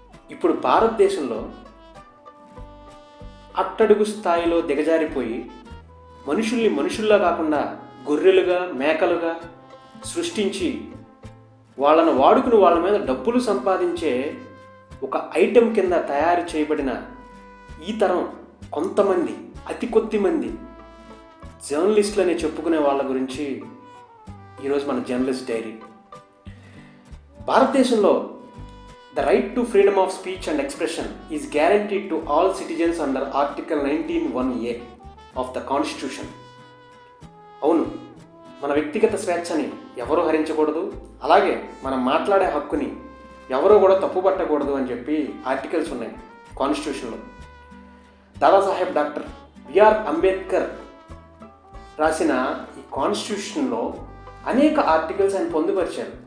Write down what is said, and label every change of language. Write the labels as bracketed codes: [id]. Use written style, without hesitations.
[te] ఇప్పుడు భారతదేశంలో అట్టడుగు స్థాయిలో దిగజారిపోయి మనుషుల్ని మనుషుల్లా కాకుండా గొర్రెలుగా, మేకలుగా సృష్టించి వాళ్ళను వాడుకుని వాళ్ళ మీద డబ్బులు సంపాదించే ఒక ఐటెం కింద తయారు చేయబడిన ఈ తరం కొంతమంది, అతి కొద్ది మంది జర్నలిస్టులని చెప్పుకునే వాళ్ళ గురించి ఈరోజు మన జర్నలిస్ట్ డైరీ. [en] భారతదేశంలో The right to freedom of speech and expression is guaranteed to all citizens under Article 19(1)(a) of the Constitution. [te] అవును, మన వ్యక్తిగత స్వేచ్ఛని ఎవరూ హరించకూడదు, అలాగే మనం మాట్లాడే హక్కుని ఎవరూ కూడా తప్పుపట్టకూడదు అని చెప్పి ఆర్టికల్స్ ఉన్నాయి కాన్స్టిట్యూషన్లో. దాదాసాహెబ్ డాక్టర్ బిఆర్ అంబేద్కర్ రాసిన ఈ కాన్స్టిట్యూషన్లో అనేక ఆర్టికల్స్ ఆయన పొందుపరిచారు.